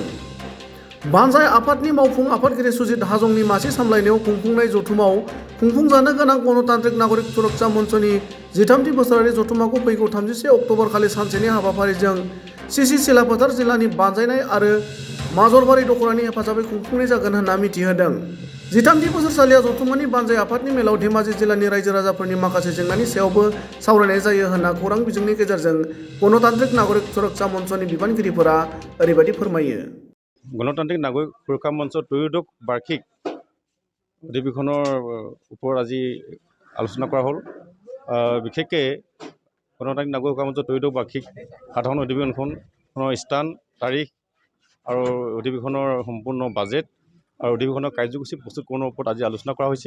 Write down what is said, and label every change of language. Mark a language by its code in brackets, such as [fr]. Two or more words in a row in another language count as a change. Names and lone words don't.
[brx] बानजाय आफादनि मावफुं आफादगिरि सुजित हाजंनि मासि सामलायनायाव खुंफुंनाय जथुम्मायाव खुंफुंजानो गोनां गणतान्त्रिक नागरिक सुरक्षा मन्चनि 13थि बोसोरारि जथुम्माखौ फैगौ 31 अक्ट'बर खालि सानसेनि हाबाफारिजों सिसि सिलाफोथार जिल्लानि बानजायनाय आरो माजरबारि दखरानि हेफाजाबै खुंफुंनाय जागोन होनना मिथिहोदों। 13थि बोसोरसालिया जथुम्मानि बानजाय आफादनि मेलाव धेमाजि जिल्लानि रायजो राजाफोरनि माखासे जेंनानि सायावबो सावरायनाय जायो होनना खौरां बिजोंनि गेजेरजों गणतान्त्रिक नागरिक सुरक्षा मन्चनि बिबानगिरिफोरा ओरैबायदि फोरमायो। [as] গণতান্ত্রিক নাগৰিক সুৰক্ষা মঞ্চৰ ত্ৰয়োদশ বাৰ্ষিক অধিৱেশনৰ ওপৰত আজি আলোচনা কৰা হ'ল। বিশেষকৈ গণতান্ত্ৰিক নাগৰিক সুৰক্ষা মঞ্চৰ ত্ৰয়োদশ বাৰ্ষিক সাধাৰণ অধিৱেশনখনৰ স্থান, তাৰিখ আৰু অধিৱেশনৰ সম্পূৰ্ণ বাজেট আৰু অধিৱেশনৰ কাৰ্যসূচী প্ৰস্তুতকৰণৰ ওপৰত আজি আলোচনা কৰা হৈছে।